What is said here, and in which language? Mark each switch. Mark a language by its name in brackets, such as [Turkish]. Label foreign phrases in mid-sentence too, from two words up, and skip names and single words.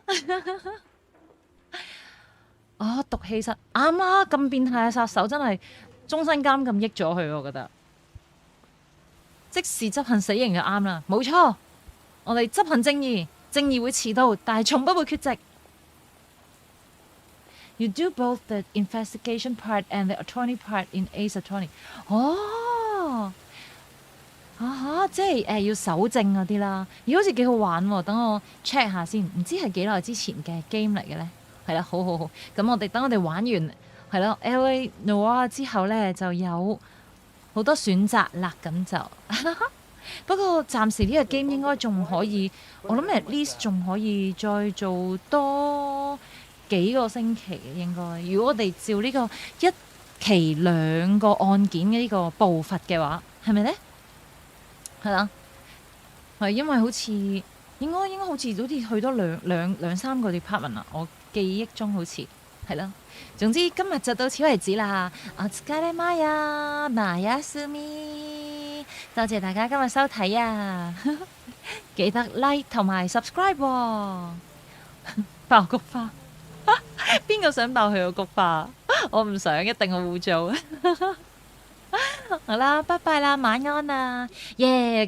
[Cantonese] 毒氣室啱啊！咁變態嘅殺手真係終身監禁益咗佢，我覺得。即時執行死刑就啱啦，冇錯。我哋執行正義，正義會遲到，但係從不會缺席。 [English] You do both the investigation part and the attorney part in Ace Attorney。 [Cantonese] 即係要搜證嗰啲啦。好似幾好玩喎，等我 check 下先，唔知係幾耐之前嘅 game 嚟嘅咧。係啦，好。咁等我哋玩完係咯 LA Noire 之後咧，就有好多選擇啦。咁就不過暫時呢個 game 應該仲可以，我諗 [English] at least [Cantonese] 仲可以再做多幾個星期嘅應該。如果我哋照呢個1期2個案件嘅呢個步伐嘅話，係咪咧？係啦，係因為好似應該好似去多兩3個 department 啊，我記憶中好似係啦。總之今日就到此為止啦。 [Japanese] お疲れMaya，おやすみ。 [Cantonese] 多謝大家今日收睇啊！記得 like 同埋 subscribe 喎。爆菊花，邊個想爆佢個菊花？我唔想，一定好污糟。好啦，拜拜啦，晚安啦，耶！